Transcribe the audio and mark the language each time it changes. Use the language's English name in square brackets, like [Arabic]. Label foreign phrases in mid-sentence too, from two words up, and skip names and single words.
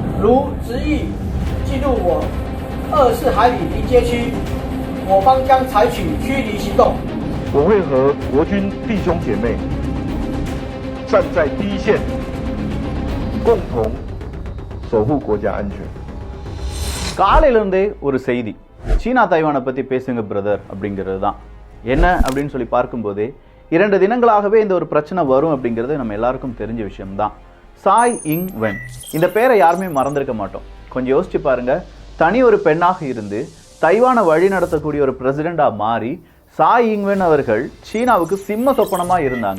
[Chinese] 如执意进入我24海里临街区，我方将采取驱离行动。我会和国军弟兄姐妹站在第一线，共同守护国家安全。 [Tamil] காலையிலிருந்தே ஒரு செய்தி, சீனா தைவானை பற்றி பேசுங்க பிரதர் அப்படிங்கிறது தான். என்ன அப்படின்னு சொல்லி பார்க்கும்போதே 2 தினங்களாகவே இந்த ஒரு பிரச்சனை வரும் அப்படிங்கிறது நம்ம எல்லாருக்கும் தெரிஞ்ச விஷயம்தான். சாய் இங் வென், இந்த பேரை யாருமே மறந்திருக்க மாட்டோம். கொஞ்சம் யோசிச்சு பாருங்க, தனி ஒரு பெண்ணாக இருந்து தைவானை வழி நடத்தக்கூடிய ஒரு பிரசிடெண்டாக மாறி சாய் இங் வென் அவர்கள் சீனாவுக்கு சிம்ம சொப்பனமாக இருந்தாங்க.